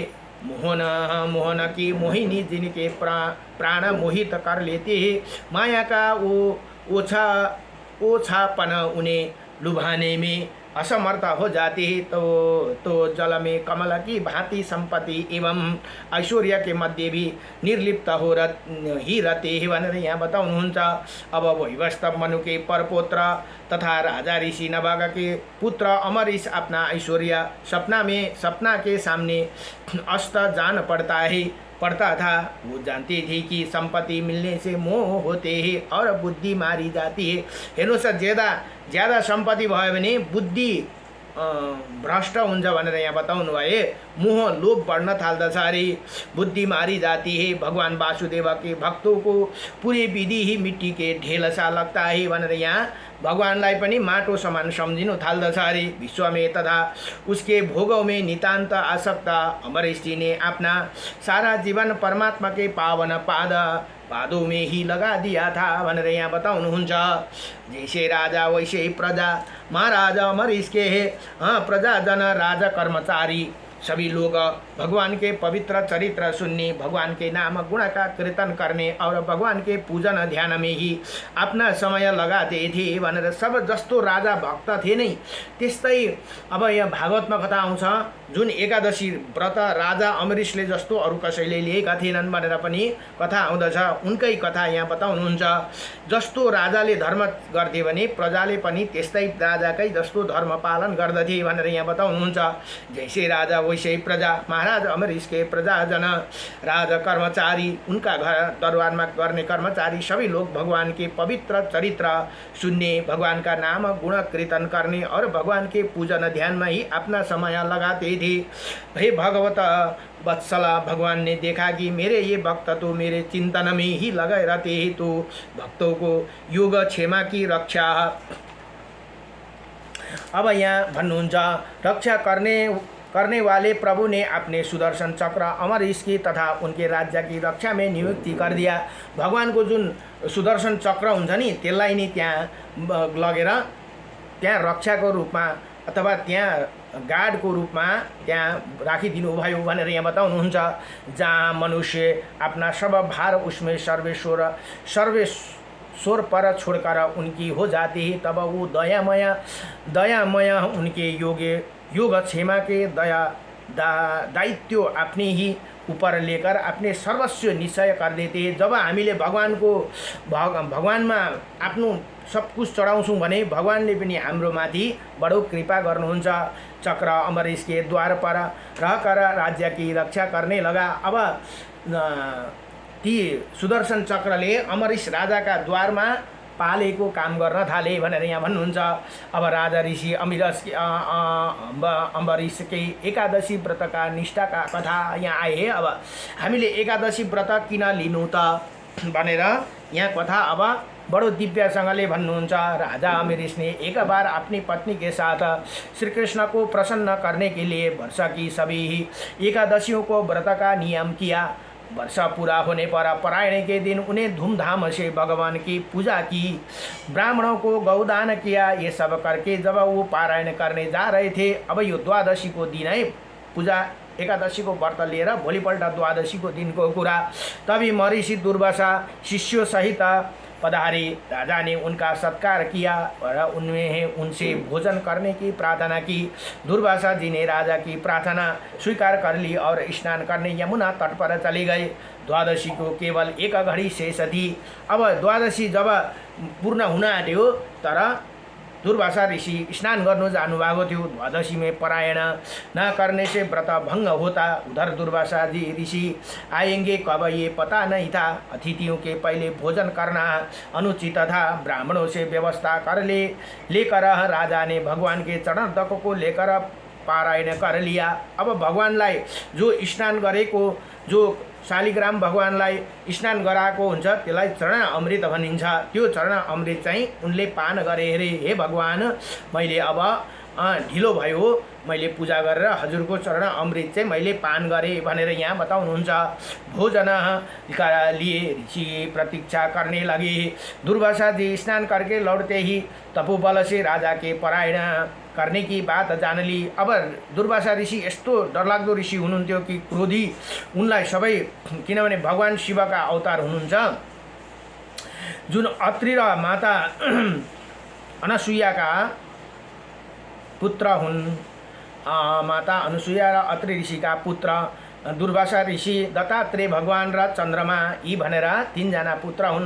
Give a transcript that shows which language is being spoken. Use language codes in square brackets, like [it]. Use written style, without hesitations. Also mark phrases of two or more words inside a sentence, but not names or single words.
[hi] मोहन की मोहिनी जिनके प्राण मोहित कर लेते हैं। माया का वो ओछापन उन्हें लुभाने में असमर्थ हो जाती है। तो जल में कमल की भांति संपत्ति एवं ऐश्वर्य के मध्य भी निर्लिप्त ही रहते हैं [ne] भनेर यहाँ बताउनुहुन्छ। [hi] अब वैवस्तव मनु के परपुत्र तथा राजा ऋषि नभाग के पुत्र अम्बरीश अपना ऐश्वर्य सपना के सामने अस्त जान पड़ता था। वो जानती थी कि संपत्ति मिलने से मोह होते हैं और बुद्धि मारी जाती है। [ne] हेर्नुहोस्, ज्यादा संपत्ति भयो भने बुद्धि भ्रष्ट हुन्छ भनेर यहाँ बताउनु भए। मोह लोभ बढ़न थाल्दछ अरे, [hi] बुद्धि मारी जाती है। भगवान वासुदेव के भक्तों को पूरी विधि ही मिट्टी के ढेल सा लगता है [ne] भनेर यहाँ भगवानलाई पनि माटो समान सम्झिनु थाल्दछ अरे। [hi] विश्व में तथा उसके भोगों में नितान्त आसक्त अम्बरीश जी ने अपना सारा जीवन परमात्मा के पावन पादों में ही लगा दिया था [ne] भनेर यहाँ बताउनुहुन्छ। [hi] जैसे राजा वैसे ही प्रजा, महाराज अम्बरीश के प्रजाजन राजा कर्मचारी सभी लोग भगवान के पवित्र चरित्र सुनने, भगवान के नाम गुण का कीर्तन करने और भगवान के पूजन ध्यान में ही अपना समय लगाते थे [ne] भनेर सब जस्तो राजा भक्त थे नै त्यस्तै अब यहाँ भागवतमा कथा आउँछ। जुन एकादशी व्रत राजा अमरीशले जस्तो अरू कसैले लिएका थिएनन् भनेर पनि कथा आउँदछ। उनकै कथा यहाँ बताउनुहुन्छ। जस्तो राजाले धर्म गर्थे भने प्रजाले पनि त्यस्तै राजाकै जस्तो धर्म पालन गर्दथे भनेर यहाँ बताउनुहुन्छ। [hi] जैसे राजा वैसे प्रजा, महाराज अमरीश के प्रजाजन राज कर्मचारी, उनका घर [ne] दरबारमा गर्ने [hi] कर्मचारी सभी लोग भगवान के पवित्र चरित्र सुनने, भगवान का नाम गुण कीर्तन करने और भगवान के पूजन ध्यान में ही अपना समय लगाते थे। हे भगवत वत्सला, भगवान ने देखा कि मेरे ये भक्त तो मेरे चिंतन में ही लगे रहते हैं, तो भक्तों को योग क्षेमा की रक्षा। [ne] अब यहाँ भन्नुहुन्छ, [hi] रक्षा करने वाले प्रभु ने अपने सुदर्शन चक्र अमरीश की तथा उनके राज्य की रक्षा में नियुक्ति कर दिया। [ne] भगवान को जुन सुदर्शन चक्र हुन्छ नि त्यसलाई नि त्यहाँ लगेर त्यहाँ रक्षाको रूपमा अथवा त्यहाँ गार्डको रूपमा त्यहाँ राखिदिनु भयो भनेर यहाँ बताउनुहुन्छ। [hi] जहाँ मनुष्य अपना सब भार उसमें सर्वेश्वर पर छोड़कर उनकी हो जाती है, तब वो दयामय उनके योग क्षेमा के दायित्व अपने ही ऊपर लेकर अपने सर्वस्व निश्चय कर देते। [ne] जब हामीले भगवानमा आफ्नो सब कुछ चढाउँछौँ भने भगवानले पनि हाम्रो माथि बडो कृपा गर्नुहुन्छ। [hi] चक्र अमरीश के द्वार पर रहकर राज्य की रक्षा करने लगा। [ne] अब ती सुदर्शन चक्रले अमरीश राजाका द्वारमा पालेको काम गर्न थाले भनेर यहाँ भन्नुहुन्छ। अब राजा ऋषि अम्बरीशकै एकादशी व्रतका निष्ठाका कथा यहाँ आए। अब हामीले एकादशी व्रत किन लिनु त भनेर यहाँ कथा अब बड़ो दिव्यसँगले भन्नुहुन्छ। [hi] राजा अम्बरीश ने एक बार अपनी पत्नी के साथ श्री कृष्ण को प्रसन्न करने के लिए वर्ष की सभी एकादशियों को व्रत का नियम किया। वर्ष पूरा होने पर परायण के दिन उन्हें धूमधाम से भगवान की पूजा की, ब्राह्मणों को गौदान किया। ये सब करके जब वो पारायण करने जा रहे थे, [ne] अब यो द्वादशी को दिन है, पूजा एकादशी को व्रत लिएर भोलिपल्ट द्वादशी को दिन को कुरा। [hi] तभी महर्षि दुर्वासा शिष्यों सहित पधारे। राजा ने उनका सत्कार किया और उनसे भोजन करने की प्रार्थना की। दुर्वासा जी ने राजा की प्रार्थना स्वीकार कर ली और स्नान करने यमुना तट पर चले गए। द्वादशी को केवल एक घड़ी शेष थी। [ne] अब द्वादशी जब पूर्ण हुन आँट्यो तर दुर्वासा ऋषि स्नान गर्नु जानुभएको थियो। [hi] द्वादशी में परायण न करने से व्रत भंग होता। उधर दुर्वासा जी ऋषि आएंगे कब ये पता नहीं था। अतिथियों के पहले भोजन करना अनुचित था। ब्राह्मणों से व्यवस्था लेकर राजा ने भगवान के चरण तक को लेकर पारायण कर लिया। [ne] अब भगवानलाई जो स्नान गरेको, जो शालिग्राम भगवानलाई स्नान गराएको हुन्छ त्यसलाई चरण अमृत भनिन्छ। त्यो चरण अमृत चाहिँ उनले पान गरे अरे। हे भगवान, मैले अब ढिलो भयो, मैले पूजा गरेर हजुरको चरण अमृत चाहिँ मैले पान गरेँ भनेर यहाँ बताउनुहुन्छ। [hi] भोजन का लिए ऋषि प्रतीक्षा करने लगे। दुर्वासा जी स्नान करके लौटते ही तपोबल से राजा के परायण करने की बात जान ली। [ne] अब दुर्वासा ऋषि यस्तो डरलाग्दो ऋषि हुनुहुन्थ्यो कि क्रोधी उनलाई सबै, किनभने भगवान शिवका अवतार हुनुहुन्छ। जुन अत्रि र माता अनसुयाका पुत्र हुन्। माता अनसुया र अत्रि ऋषिका पुत्र दुर्वासा ऋषि, दत्तात्रेय भगवान र चन्द्रमा यी भनेर तीनजना पुत्र हुन्।